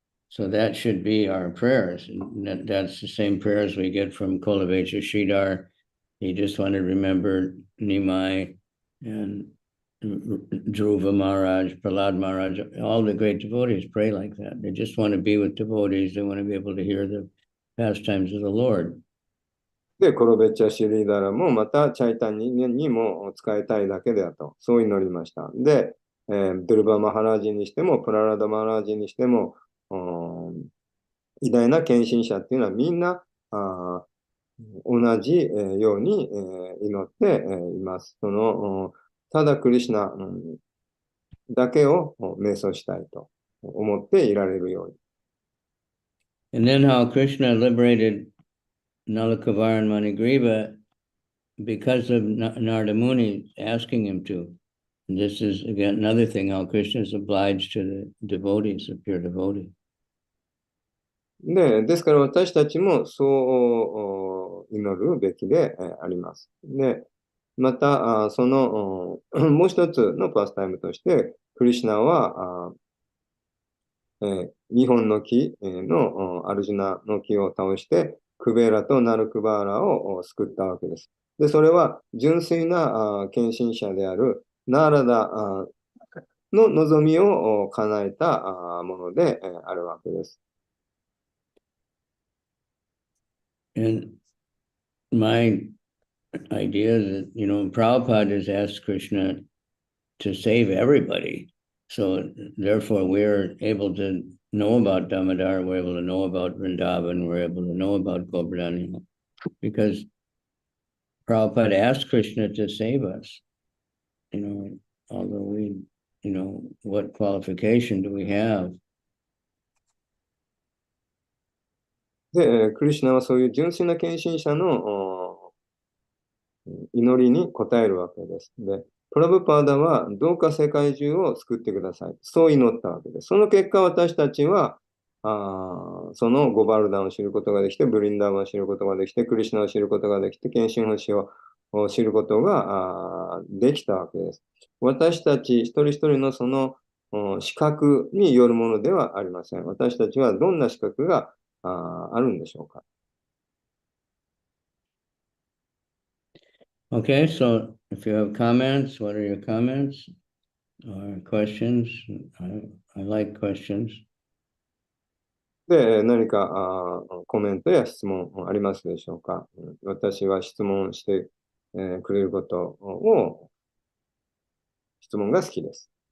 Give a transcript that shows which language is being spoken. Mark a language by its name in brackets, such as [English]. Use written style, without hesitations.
[English] So that should be our prayers. That's the same prayers we get from Kolavecha Sridhar. He just wanted to remember Nimai and Dhruva Maharaj, Prahlad Maharaj. All the great devotees pray like that. They just want to be with devotees. They want to be able to hear the pastimes of the Lord. [Japanese] で、コロベッチャ・シリーダラもまたチャイタンにも使いたいだけだと、そう祈りました。で、ドゥルバ・マハラージにしても、プララダ・マハラージにしても、偉大な献身者っていうのはみんな同じように祈っています。ただクリシュナだけを瞑想したいと思っていられるように。 [English] And then how Krishna liberated Nalakavar and Manigriva because of Narada Muni asking him to. And this is, again, another thing, how Krishna is obliged to the devotees, the pure devotees. [Japanese] ですから私たちもそう祈るべきであります。で、また、その、もう一つのパスタイムとして、クリシュナは、日本の木のアルジュナの木を倒して、クベーラとナルクバーラを救ったわけです。で、それは純粋な献身者であるナーラダの望みを叶えたものであるわけです。 [English] And my idea that, Prabhupada has asked Krishna to save everybody. So therefore we're able to know about Damodar, we're able to know about Vrindavan, we're able to know about Govardhan, because Prabhupada asked Krishna to save us. Although we, what qualification do we have? [Japanese] で、クリシュナはそういう純粋な献身者の祈りに応えるわけです。で、プラブパーダはどうか世界中を救ってください。そう祈ったわけです。その結果私たちは、そのゴバルダンを知ることができて、ブリンダーンを知ることができて、クリシュナを知ることができて、献身星を知ることができたわけです。私たち一人一人のその資格によるものではありません。私たちはどんな資格があるんでしょうか。 [English] Okay, so if you have comments, what are your comments or questions? I like questions. [Japanese] で、何かコメントや質問ありますでしょうか。私は質問してくれることを、質問が好きです。